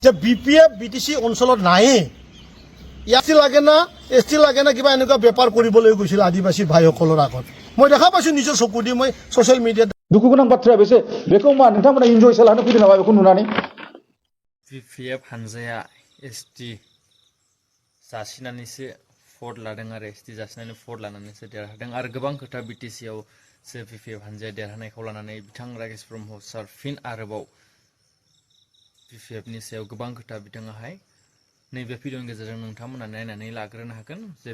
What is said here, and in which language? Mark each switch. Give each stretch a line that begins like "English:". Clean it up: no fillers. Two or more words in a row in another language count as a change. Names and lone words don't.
Assamese: যে বিপিএফ বিটিসি অঞ্চলত নাইয়ে এসটি লাগে না এসটি লাগে না কিবা এনেকুৱা বেপাৰ কৰিবলৈ গৈছিল আদিবাসী ভাইসকলৰ আগত মই দেখা পাইছো নিজৰ চকু দি মই ছ'চিয়েল মিডিয়াত
Bodo: दुखु गोनां बाथ्राया बेसो बेखौ मा नोंथांमोना इन्जय खालामनो फैदों नामा बेखौ नुनानै बिपिएफ हानजाया एसटि जासिनानैसो भट लादों आरो एसटि जासिनानै भट लानानैसो देरहादों आरो गोबां खोथा बिटिसिआव सो बिपिएफ हानजाया देरहानायखौ लानानै बिथां राकेश ब्रह्म सार फिन आरोबाव बिपिएफनि सायाव गोबां खोथा बिथाङाहाय नैबे भिडिअनि गेजेरजों नोंथांमोना नायनानै लाग्रोनो हागोन जे